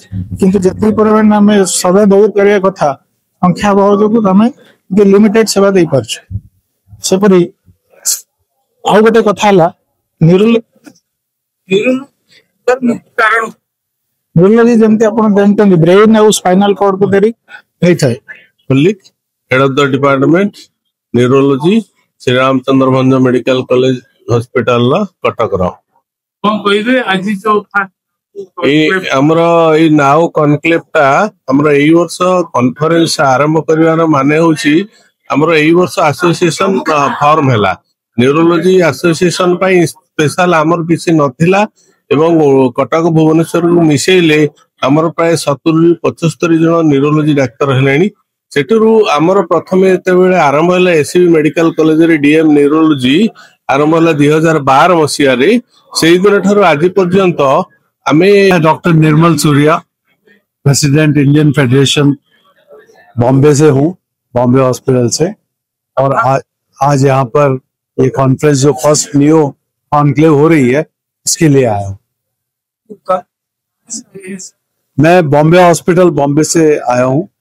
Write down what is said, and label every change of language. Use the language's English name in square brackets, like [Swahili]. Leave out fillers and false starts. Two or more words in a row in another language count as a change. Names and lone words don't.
[Odia] କିନ୍ତୁ ଯେତିକି ପରିମାଣରେ ଆମେ ସେବା ଦଉ କରିବା କଥା, ସଂଖ୍ୟା ଅଭାବ ଯୋଗୁଁ ଆମେ ଟିକେ ଲିମିଟେଡ ସେବା ଦେଇପାରୁଛୁ। ସେପରି ଆଉ ଗୋଟେ କଥା ହେଲା କାରଣ ନ୍ୟୁରୋଲୋଜି ଯେମିତି ଆପଣ ଜାଣିଛନ୍ତି ବ୍ରେନ୍ ଆଉ [English] spinal cordକୁ [Odia] ଧରି ହେଇଥାଏ। [English] Malik, head of the department, neurology, Sri Ramchandra Bhanj Medical College Hospital ला कटक रा। [Odia] କଣ କହିବେ ଆଜି ଯୋଉ ଆମର ଏଇ [English] now conclave [Odia] ଟା ଆମର ଏଇ ବର୍ଷ କନଫରେନ୍ସ ଆରମ୍ଭ କରିବାର ମାନେ ହଉଛି ଆମର ଏଇ ବର୍ଷ ଆସୋସିଏସନ ଫର୍ମ ହେଲା। [English] neurology association [Odia] ପାଇଁ ସ୍ପେଶାଲ ଆମର କିଛି ନଥିଲା ଏବଂ କଟକ ଭୁବନେଶ୍ୱରକୁ ମିଶେଇଲେ ଆମର ପ୍ରାୟ 70-75 ଜଣ ନ୍ୟୁରୋଲୋଜି ଡାକ୍ତର ହେଲେଣି। ସେଠରୁ ଆମର ପ୍ରଥମେ ଯେତେବେଳେ ଆରମ୍ଭ ହେଲା ଏସସିବି ମେଡିକାଲ କଲେଜରେ [English] DM neurology [Odia] ଆରମ୍ଭ ହେଲା 2012 ମସିହାରେ। ସେଇଦିନ ଠାରୁ ଆଜି ପର୍ଯ୍ୟନ୍ତ ଆମେ [Hindi] डॉक्टर निर्मल सूर्या, [English] president Indian Federation [Hindi] बॉम्बे से हूँ, बॉम्बे हॉस्पिटल से। और आज यहाँ पर ये कॉन्फ्रेंस जो [English] first new conclave [Hindi] हो रही है, इसके लिए आया हूँ। मैं बॉम्बे हॉस्पिटल बॉम्बे से आया हूँ।